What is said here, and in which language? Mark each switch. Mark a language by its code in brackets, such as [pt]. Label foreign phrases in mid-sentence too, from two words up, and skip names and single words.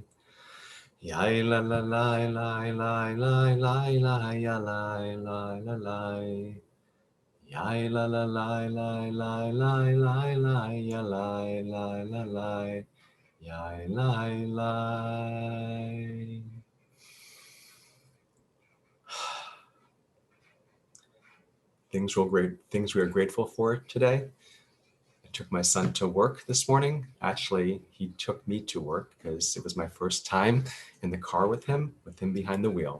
[en] Yai la la lai lai lai lai lai lai ya lai la la lai. Yai la la lai lai lai lai lai lai ya lai lai la lai. Yai lai lai. Things we are grateful for today. I took my son to work this morning. Actually, he took me to work because it was my first time in the car with him behind the wheel.